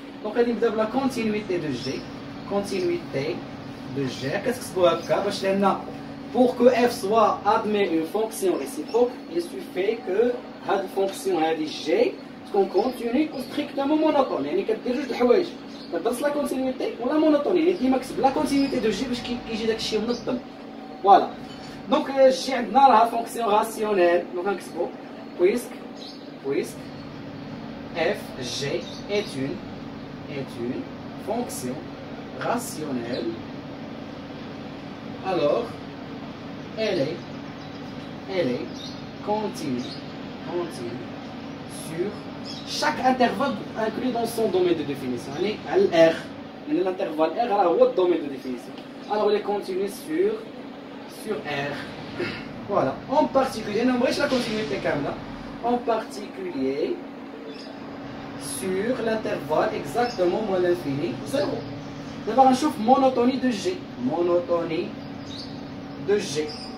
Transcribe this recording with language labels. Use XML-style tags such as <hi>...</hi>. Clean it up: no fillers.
<ar>دونك غادي نبدا بلا كونتينيتي دو جي، كونتينيتي دو جي كتكتبوها هكا باش لان</ar> <fr>pour que f soit admet une fonction réciproque, il suffit que</fr> <ar>هاد الفونكسيون هادي جي تكون كونتيني ستريكتومون مونوتون، يعني كدير جوج د الحوايج، كدرس لا كونتينيتي ولا مونوتون، يعني ديما كتب لا كونتينيتي دو جي باش كيجي داك الشيء منظم. فوالا دونك الجي عندنا راها فونكسيون راسيونيل. دونك غنكتبو</ar> <fr>puisque f g est une fonction rationnelle, alors elle est continue sur chaque intervalle inclus dans son domaine de définition.</fr> <ar>يعني على R، يعني l'intervalle R راه هو الدومين دو ديفينيسيون.</ar> <fr>alors elle est continue sur R. voilà en particulier</fr> <ar>انا مبغيتش لا كونتينيتي كامله،</ar> <fr>en particulier sur l'intervalle exactement moins l'infini 0.</fr> <ar>دابا غنشوف monotonie de G. monotonie de G.</ar>